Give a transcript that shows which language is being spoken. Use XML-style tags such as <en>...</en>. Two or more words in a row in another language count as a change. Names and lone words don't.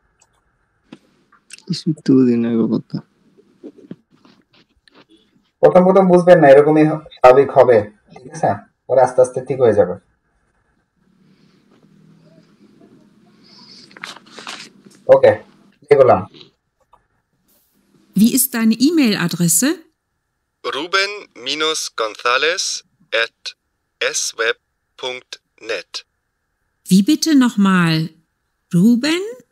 <bn>প্রথম বুঝবেন না, এরকমই স্বাভাবিক হবে, ঠিক আছে, পরে আস্তে আস্তে ঠিক হয়ে যাবে। ওকে, প্লে করলাম।</bn> <de>Wie ist deine E-Mail-Adresse? ruben-gonzales@sweb.net. Wie bitte nochmal? Ruben?</de>